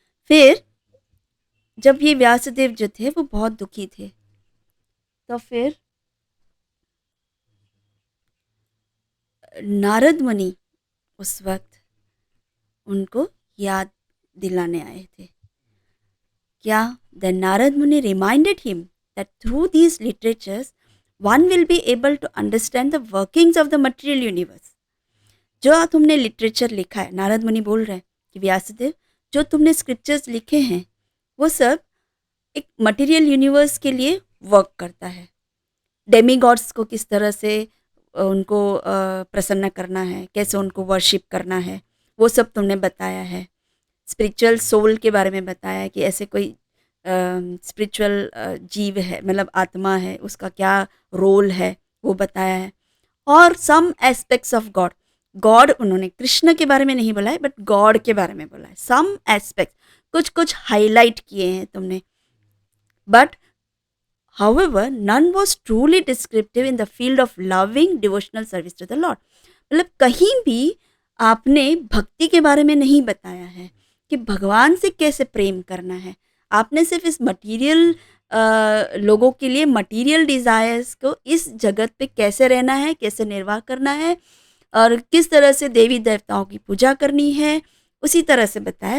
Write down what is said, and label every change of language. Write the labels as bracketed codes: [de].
[hi] फिर जब ये व्यासदेव जो थे वो बहुत दुखी थे, तो फिर नारद मुनि उस वक्त उनको याद दिलाने आए थे। क्या? [en] The Narad Muni reminded him that through these literatures one will be able to understand the workings of the material universe। [hi] जो तुमने लिटरेचर लिखा है, नारद मुनि बोल रहे हैं कि व्यासदेव जो तुमने स्क्रिप्चर्स लिखे हैं वो सब एक मटेरियल यूनिवर्स के लिए वर्क करता है। डेमीगॉड्स को किस तरह से उनको प्रसन्न करना है, कैसे उनको वर्शिप करना है, वो सब तुमने बताया है। स्पिरिचुअल सोल के बारे में बताया है कि ऐसे कोई स्पिरिचुअल जीव है, मतलब आत्मा है, उसका क्या रोल है वो बताया है। और [en] some aspects of God, [hi] God उन्होंने कृष्ण के बारे में नहीं बोला है बट गॉड के बारे में बोला है। [en] some aspects [hi] कुछ कुछ हाईलाइट किए हैं तुमने। [en] But however none was truly descriptive in the field of loving devotional service to the Lord। [hi] मतलब कहीं भी आपने भक्ति के बारे में नहीं बताया है कि भगवान से कैसे प्रेम करना है। आपने सिर्फ इस मटीरियल लोगों के लिए मटीरियल डिज़ायर्स को इस जगत पे कैसे रहना है, कैसे निर्वाह करना है और किस तरह से देवी देवताओं की पूजा करनी है, उसी तरह से बताया।